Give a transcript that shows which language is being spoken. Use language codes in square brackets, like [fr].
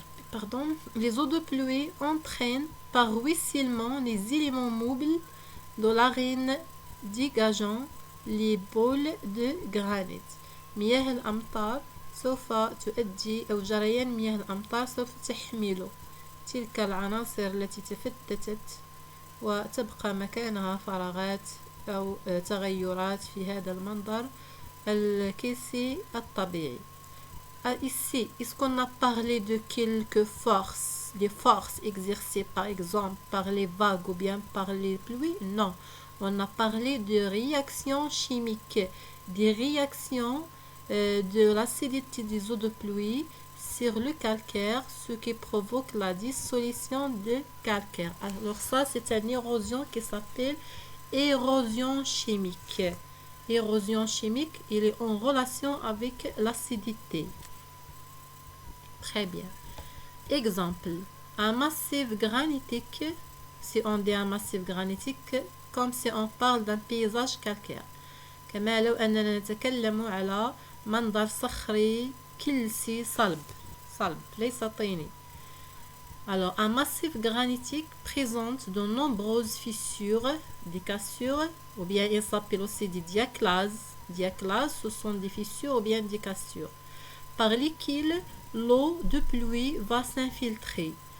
[fr] Pardon. Les eaux de pluie entraînent par ruissellement les éléments mobiles de l'arène dégageant les boules de granit. [ar] مياه الأمطار سوف تؤدي أو جريان مياه الأمطار سوف تحمل تلك العناصر التي تفتتت وتبقى مكانها فراغات أو تغيرات في هذا المنظر الكيسي الطبيعي. [fr] Ici, est-ce qu'on a parlé de quelques forces, des forces exercées par exemple par les vagues ou bien par les pluies? Non, on a parlé de réactions chimiques, des réactions de l'acidité des eaux de pluie sur le calcaire, ce qui provoque la dissolution de calcaire. Alors ça, c'est une érosion qui s'appelle érosion chimique. Érosion chimique, il est en relation avec l'acidité. Très bien. Exemple, un massif granitique, si on dit un massif granitique, comme si on parle d'un paysage calcaire. [ar] كما لو أننا نتكلم على منظر صخري كلسي صلب ليس طيني. [fr] Alors, un massif granitique présente de nombreuses fissures, des cassures, ou bien il s'appelle aussi des diaclases. Diaclases, ce sont des fissures ou bien des cassures, par lesquelles l'eau de pluie va s'infiltrer.